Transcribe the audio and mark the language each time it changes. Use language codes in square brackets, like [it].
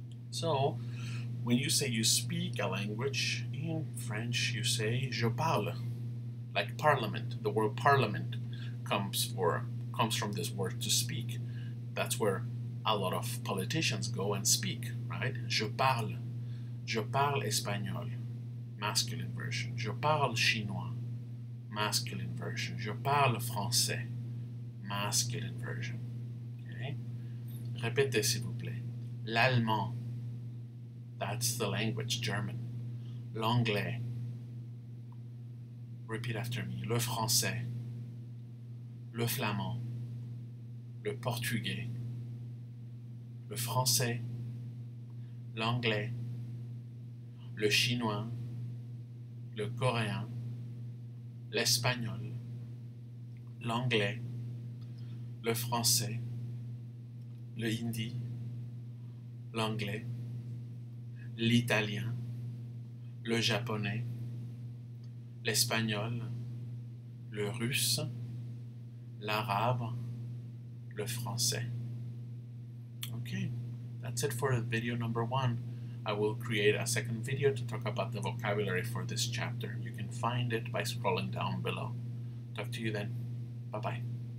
[en] So when you say you speak a language, in French you say [fr] je parle, [en] like parliament. The word parliament comes from this word to speak. That's where a lot of politicians go and speak, right? [fr] Je parle. Je parle espagnol, [en] masculine version. [fr] Je parle chinois, masculine version. Je parle français, [en] masculine version. [fr] Okay? Répétez s'il vous plaît. L'allemand, [en] that's the language, German. [fr] L'anglais, [en] repeat after me. [fr] Le français, le flamand, le portugais, le français, l'anglais, le chinois, le coréen, l'espagnol, l'anglais, le français, le hindi, l'anglais, l'italien, le japonais, l'espagnol, le russe, l'arabe, le français. [en] Okay, that's it for video number 1. I will create a second video to talk about the vocabulary for this chapter. You can find it by scrolling down below. Talk to you then. Bye-bye.